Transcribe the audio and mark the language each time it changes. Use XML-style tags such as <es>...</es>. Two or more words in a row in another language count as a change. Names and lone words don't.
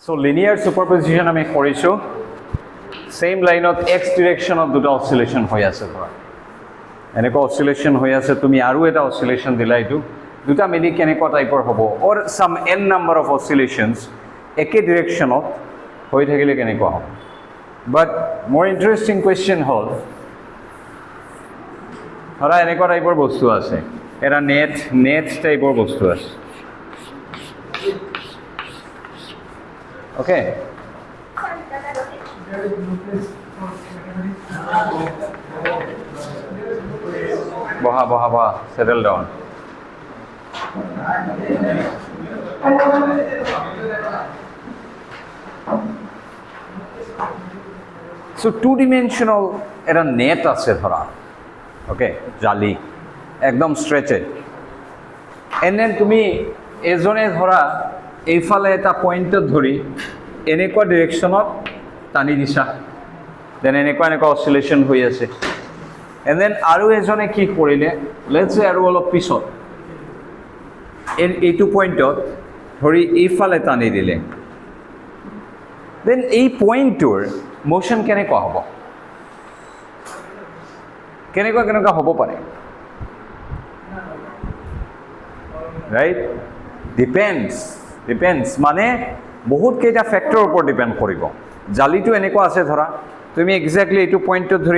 <en>So linear superposition</en> <as>আমি কৰিছো same লাইনত x directionত দুটা oscillation হৈ আছে ধৰা এনেকুৱা oscillation হৈ আছে তুমি আৰু এটা oscillation দিলা এইটো দুটা মিলি কেনেকুৱা টাইপৰ হ'ব</as> <en>or some n number of oscillations</en> <as>একে directionত হৈ থাকিলে কেনেকুৱা হ'ব</as> <en>but more interesting question</en> <as>হ'ল ধৰা এনেকুৱা টাইপৰ বস্তু আছে এটা নেট টাইপৰ বস্তু আছে</as> <en>okay Baha, settle down. So two-dimensional era net</en> <as>আছে ধরা okay জালি একদম</as> <en>stretched and</en> <as>then তুমি এজনে ধরা এইফালে এটা পয়েন্টত ধৰি এনেকুৱা ডিৰেকশ্যনত টানি দিছা দেন এনেকুৱা অসিলেশন হৈ আছে</as> <en>and then</en> <as>আৰু এজনে কি কৰিলে</as> <en>let's say</en> <as>আৰু অলপ পিছত এইটো পয়েন্টত ধৰি এইফালে টানি দিলে দেন এই পয়েন্টৰ মোশন কেনেকুৱা হ'ব কেনেকুৱা হ'ব পাৰে</as> <en>right depends</en> <as>মানে বহুত কেইটা ফ্যাক্টৰৰ ওপৰত ডিপেন্ড কৰিব জালিটো এনেকুৱা আছে ধৰা তুমি এক্স্যাক্টলি এইটো পয়েন্টত ধৰি</as>